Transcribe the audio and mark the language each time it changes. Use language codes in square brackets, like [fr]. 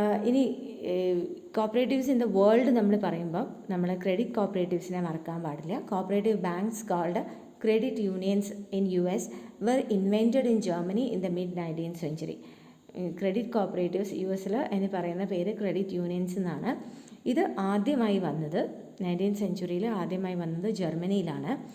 [ml] ഇനി cooperatives in the world നമ്മൾ പറയുമ്പോൾ നമ്മൾ ക്രെഡിറ്റ് കോപ്പറേറ്റീവ്സിനെ മറക്കാൻ പാടില്ല. [en] Cooperative banks called credit unions in US were invented in Germany in the mid-19th century. [ml] Credit cooperatives US എന്ന് പറയുന്ന പേര് ക്രെഡിറ്റ് യൂണിയൻസ് എന്നാണ്. ഇത് ആദ്യമായി വന്നത് 19th സെഞ്ച്വറിയിൽ ആദ്യമായി വന്നത് ജർമ്മനിയിലാണ്.